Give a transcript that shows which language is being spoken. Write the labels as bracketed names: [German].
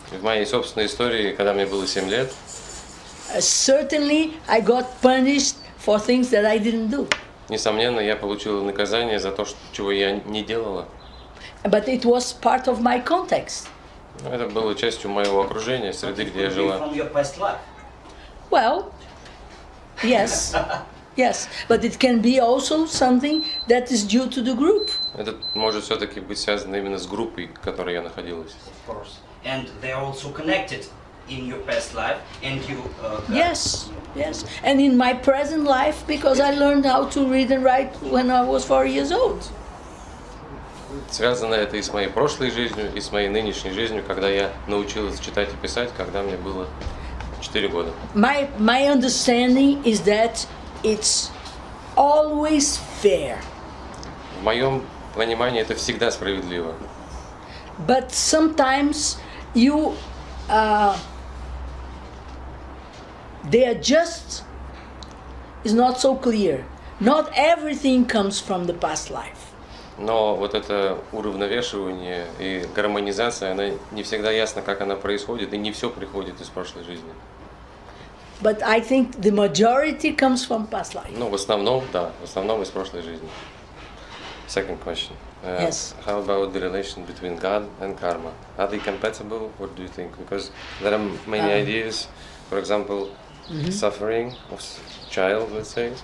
[Russian] В моей собственной истории, когда мне было 7 лет, [English] certainly I got punished for things that I didn't do. [Russian] Несомненно, я получила наказание за то, чего я не делала. [English] But it was part of my context. [Russian] Это было частью моего окружения, среды, где я жила. [English] Well, yes, yes, but it can be also something that is due to the group. [Russian] Это может все-таки быть связано именно с группой, в которой я находилась. [English] Of course. And they are also connected in your past life, and you. Yes, yes, and in my present life, because I learned how to read and write when I was 4 years old. [Russian] Связано это и с моей прошлой жизнью, и с моей нынешней жизнью, когда я научилась читать и писать, когда мне было 4 года. [English] My understanding is that it's always fair. [Russian] В моем понимании это всегда справедливо. [English] But sometimes they adjust is not so clear. Not everything comes from the past life. [Russian] Но вот это уравновешивание и гармонизация, она не всегда ясно, как она происходит, и не все приходит из прошлой жизни. [English] But I think the majority comes from past life. [Russian] Ну, в основном, да, в основном из прошлой жизни. [English] Second question. Yes. How about the relation between God and karma? Are they compatible? What do you think? Because there are many ideas, for example, suffering of child, let's say,